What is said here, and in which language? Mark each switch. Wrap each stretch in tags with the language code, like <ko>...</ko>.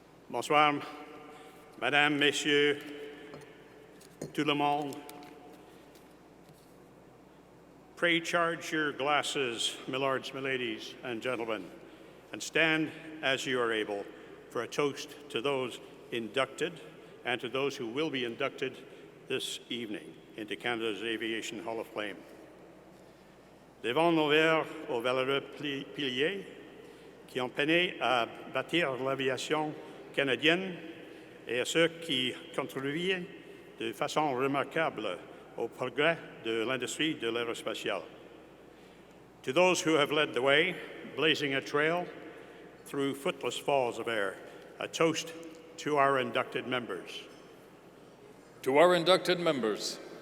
<fr>Bonsoir, Madame, Messieurs, tout le monde.</fr> <en>Pray charge your glasses, milords, miladies, and gentlemen, and stand as you are able for a toast to those inducted and to those who will be inducted this evening into Canada's Aviation Hall of Fame.</en> <fr>Devant nos verres aux valeureux piliers qui ont peiné à bâtir l'aviation canadienne et à ceux qui contribuaient de façon remarquable au progrès de l'industrie de l'aérospatiale.</fr> <en>To those who have led the way, blazing a trail through footless falls of air, a toast to our inducted members. To our inducted members.</en>